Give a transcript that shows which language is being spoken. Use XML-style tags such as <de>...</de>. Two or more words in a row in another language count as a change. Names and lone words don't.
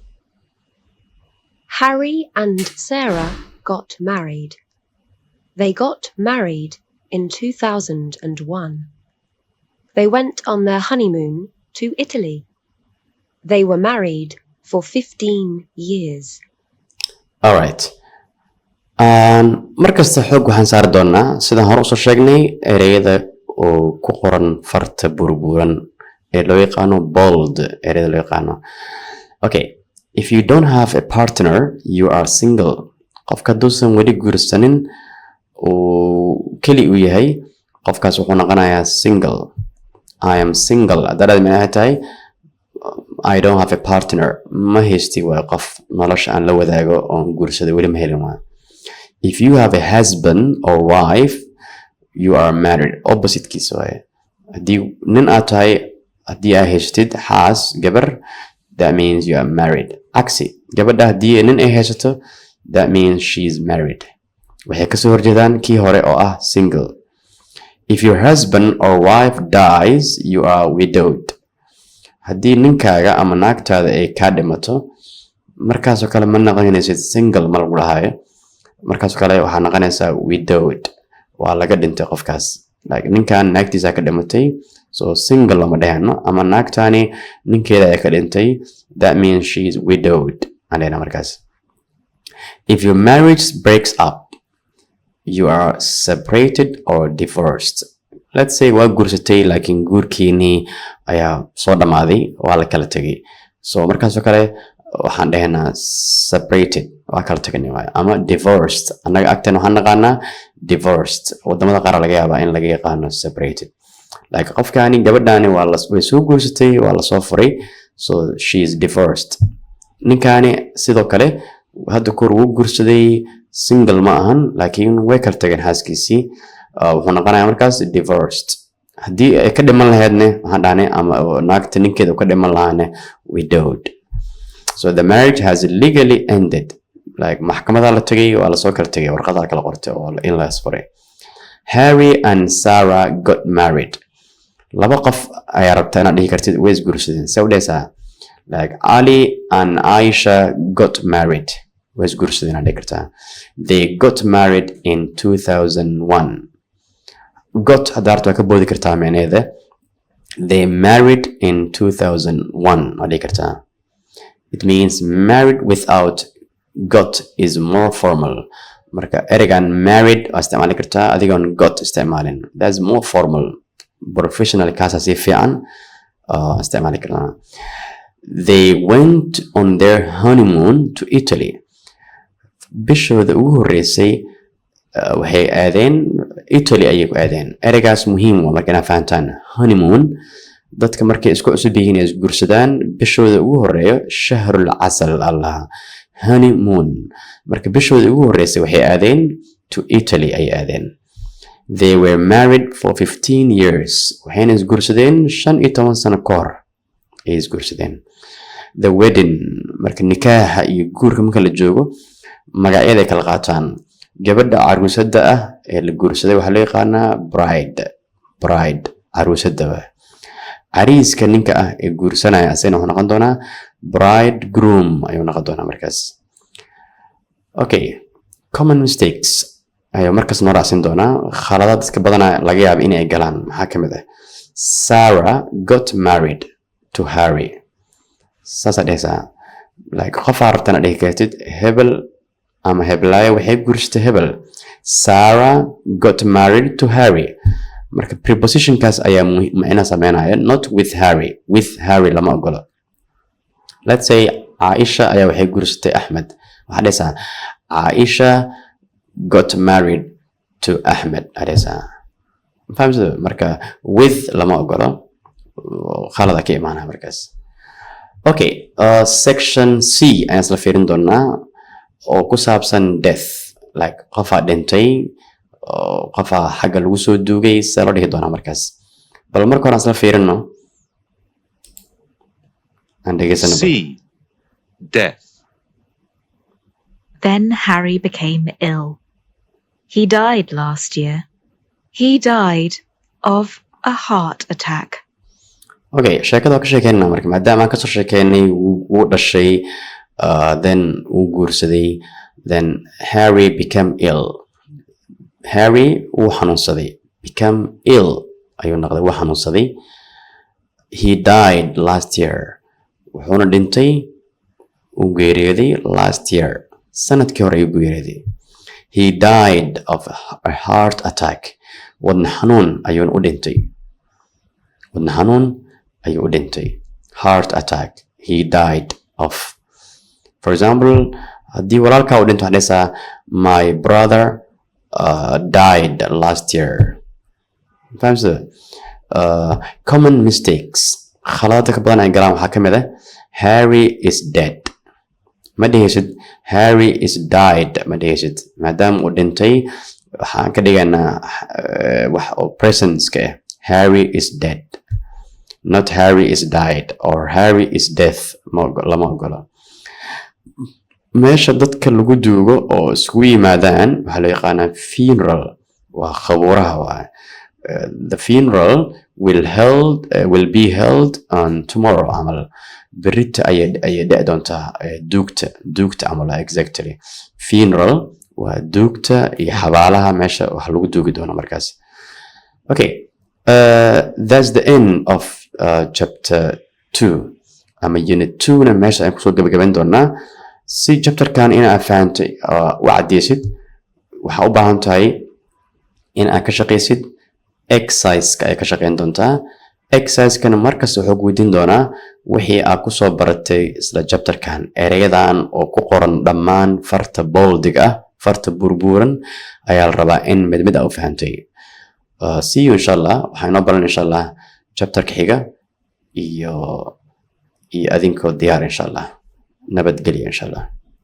<en>Harry and Sarah got married. They got married in 2001. They went on their honeymoon to Italy. They were married for 15 years. Alright.</en> <so>Markasta xoog waxaan saari doonaa sidaan hore usoo sheegnay ereyada oo ku qoran farta burburan ee loo yaqaano bold ereyada loo yaqaano.</so> <en>Okay, if you don't have a partner, you are single.</en> <so>Qofka haduusan weli guursanin uu keli u yahay qofkaas wuxuu noqonayaa single.</so> <en>I am single.</en> <so>Haddaad micnaheed tahay</so> <en>I don't have a partner.</en> <so>Ma haysti waa qof nolosha aan la wadaago oon guursaday weli ma helin waa.</so> <en>If you have a husband or wife, you are married.</en> <so>Opposite kiisa waaye. Haddii nin aad tahay haddii aad haystid xaas gabar</so> <en>that means you are married.</en> <so>Aksi gabadha haddii nin ay haysato</so> <en>that means she is married.</en> <so>Waxay kasoo horjeedaan kii hore oo ah single.</so> <en>If your husband or wife dies, you are widowed.</en> <so>Haddii ninkaaga ama naagtaada ay kaa dhimato markaasoo kale ma noqonaysid single ma lagu dhahayo markaasoo kale waxaa noqonaysaa widowed waa laga dhintay qofkaas like ninkan naagtiisa ka dhimatay so single lama dhahano ama naagtaani ninkeeda ay ka dhintay</so> <en>that means she is widowed</en> <so>anayna markaas.</so> <en>If your marriage breaks up, you are separated or divorced.</en> <so>Let's say waa guursatay laakiin guurkiinii ayaa soo dhamaaday waa la kala tegay so markaasoo kale waxaan dhahaynaa separated waa kala teganay waayo ama divorced annaga agteen waxaan naqaanaa divorced wadamada qaar laga yaabaa in laga yaqaano separated like qofkaani gabadhaani way soo guursatay waa la soo furay so</so> <en>she is divorced.</en> <so>Ninkaani sidoo kale hadda kor wuu guursaday single ma ahan laakiin way kala tageen xaaskiisii wuxuu noqonayaa markaas divorced. Haddii ay ka dhiman lahaydne waxaan dhahnay ama naagta ninkeeda ka dhiman lahaane widowed.</so> <en>So the marriage has legally ended.</en> <so>Like maxkamada la tagay waa la soo kala tagay warqada kala qortay oo in la isfuray.</so> <en>Harry and Sarah got married.</en> <so>Laba qof ayaa rabtaa inaad dhihi kartid way isguursadeen see u dhehaysaa like</so> <en>Ali and Aisha got married</en> <so>way isguursadeen aad dhihi kartaa.</so> <en>They got married in 2001.</en> <so>got hadaarta waa ka boodi kartaa micneeda</so> <en>they married in 2001</en> <so>aad dhihi kartaa.</so> <en>It means married without got is more formal.</en> <so>Marka ereygan married waa isticmaali kartaa adigoon got isticmaalin.</so> <en>That's more formal.</en> <so>Professional kaasa si fiican isticmaali kartaa.</so> <en>They went on their honeymoon to Italy.</en> <so>Bishooda ugu horeysay waxay aadeen Italy ayay ku aadeen. Ereygaas muhiim waa marka inaad fahantaan honeymoon dadka markay isku cusub yihiin ay isguursadaan bishooda ugu horeeyo</so> <ar>شهر العسل</ar> <so>allah honeymoon marka bishooda ugu horeysay waxay aadeen to Italy ay aadeen.</so> <en>They were married for 15 years</en> <so>waxayna isguursadeen 15 sano ka hor ay isguursadeen.</so> <en>The wedding</en> <so>marka nikaaha iyo guurka marka la joogo magacyada ay kala qaataan. Gabadha caruusada ah ee la guursaday waxa loo yaqaanaa bride caruusada cariiska ninka ah ee guursanaya asayna wuxuu noqon doonaa bridegroom ayuu noqon doonaa markaas.</so> <en>Okay, common mistakes</en> <so>ayuu markaas noo raacsin doonaa khaladaad iska badanaa laga yaabo inay galaan maxaa ka mid ah.</so> <en>Sarah got married to Harry.</en> <so>Sasa dhehaysaa like qof aad rabtana dhihi kartid hebel ama heblaayo waxay guursatay hebel.</so> <en>Sarah got married to Harry</en> <so>marka prepositionkaas ayaa macna sameynaya</so> <en>not with Harry</en> <so>lama ogolo.</so> <en>Let's say</en> <so>Aisha ayaa waxay guursatay Ahmed, waxaa dhahaysaa</so> <en>Aisha got married to Ahmed</en> <so>adhaysaa. Fahamsada? Marka with lama ogolo, khalada ka imaanaya markaas. Okay, section C ayaan isla fiirin doonaa oo ku saabsan death, like qofaa dhintay, qofaa xagga lagu soo duugay, see loo dhihi doonaa markaas. Bal marka hore aan isla fiirino aan dhegeysano.</so> <en>C. Death. Then Harry became ill. He died last year. He died of a heart attack.</en> <so>Okay, sheekada ka sheekeynaa marka maadaama aan kasoo sheekeynay wuu dhashay, then wuu guursaday,</so> <en>then Harry became ill.</en> <so>Harry wuu xanuunsaday, become ill ayuu noqday, wuu xanuunsaday.</so> <en>He died last year.</en> <so>Wuxuuna dhintay, uu geeriyooday</so> <en>last year.</en> <so>Sanadkii hore ayuu geeriyooday.</so> <en>He died of a heart attack.</en> <so>Wadna xanuun ayuuna u dhintay. Wadna xanuun ayuu u dhintay.</so> <en>Heart attack. He died of. For example,</en> <so>haddii walaalkaa u dhinto waxaad dhahaysaa</so> <en>my brother died last year. Fahamsada? Common mistakes.</en> <so>Khaladka badan ay galaan waxaa ka mid ah</so> <en>Harry is dead.</en> <so>Ma dhehaysid</so> <en>Harry is died,</en> <so>ma dhehaysid. Maadaama uu dhintay waxaan ka dhigaynaa wax oo presence-ka ah. Harry is dead. Not Harry is died or Harry is death. Lama ogolo. Meesha dadka lagu duugo oo isugu yimaadaan waxaa loo yaqaanaa funeral. Waa qabuuraha waa.</so> <en>The funeral will be held on tomorrow camal.</en> <so>Berita ayay dhici doontaa duugta camal exactly. Funeral waa duugta iyo xabaalaha meesha wax lagu duugi doono markaas.</so> <en>Okay, that's the end of chapter 2</en> <so>ama unit 2 na meesha aan kusoo gabagabayn doonaa. Si chapterkan in aad fahantay u cadeysid waxaa u baahan tahay in aad ka shaqaysid exercise-ka ay ka shaqayn doontaa. Exercise-kana markasta wuxuu weydiin doonaa wixii aad kusoo baratay isla chapterkan, erayadan oo ku qoran dhammaan farta booldig ah, farta burburan ayaa la rabaa in mid mid aad u fahantay.</so> <en>See you inshallah.</en> <so>Waxaan inoo baran inshallah chapterka xiga iyo adinkoo diyaar inshallah. Nabadgelyo inshallah.</so>